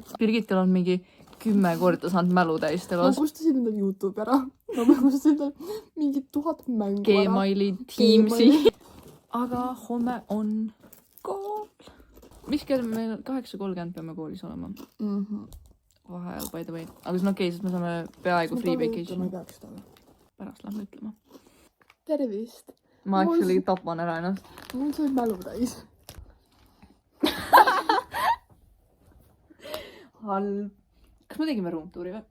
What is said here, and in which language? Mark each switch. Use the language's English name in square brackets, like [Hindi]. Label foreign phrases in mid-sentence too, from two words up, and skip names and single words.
[Estonian] Birgitil on mingi 10 korda saanud mälu täis telos. Ma kustasin endal YouTube ära. Ma kustasin endal mingi 1000 mängu ära. Gmaili, Teamsi. Aga homme on kool. Mis kell meil 8:30 peame koolis olema? Vaheajal, [English] by the way. [Estonian] Aga see on okei, sest me saame peaaegu [English] free vacation. [Estonian] Pärast lähme ütlema. Tervist! Ma actually tapan ära ennast. Mul sai mälu täis. Halb. Kas me tegime roomtuuri või?